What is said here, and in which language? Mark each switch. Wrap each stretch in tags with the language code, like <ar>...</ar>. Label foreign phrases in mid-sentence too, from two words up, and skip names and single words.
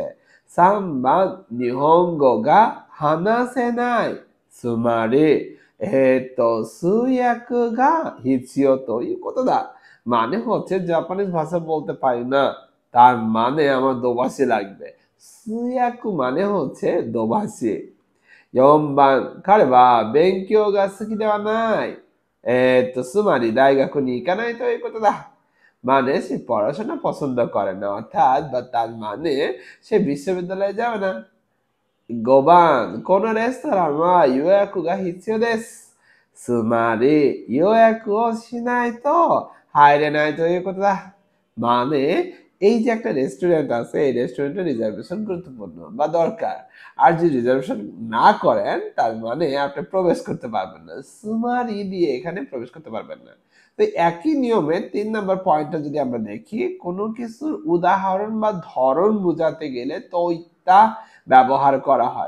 <ja>三番 日本語が話せない、つまり 通訳が 必要 ということだ,</ja> <bn>মানে হচ্ছে জাপানিজ ভাষা বলতে পারি না, তার মানে আমার দোভাষী লাগবে। সুয়াকু মানে হচ্ছে দোভাষী।</bn> <ja>4番 彼は勉強が好きではない。つまり大学に行かないということだ।</ja> <bn>মানে সে পড়াশোনা পছন্দ করে না, অর্থাৎ বা তার মানে সে বিশ্ববিদ্যালয়ে যাবে না।</bn> <ja>5番 このレストランは予約が必要です。つまり予約をしないと入れないということだ।</ja> <bn>মানে এই যে একটা রেস্টুরেন্ট আছে, এই রেস্টুরেন্টের রিজার্ভেশন গুরুত্বপূর্ণ বা দরকার। আর যদি রিজার্ভেশন না করেন তার মানে আপনি প্রবেশ করতে পারবেন না। সুমারি দিয়ে এখানে প্রবেশ করতে পারবেন না। তো একই নিয়মে 3 নম্বর পয়েন্টটা যদি আমরা দেখি, কোনো কিছুর উদাহরণ বা ধরন বোঝাতে গেলে তৈতা ব্যবহার করা হয়।</bn>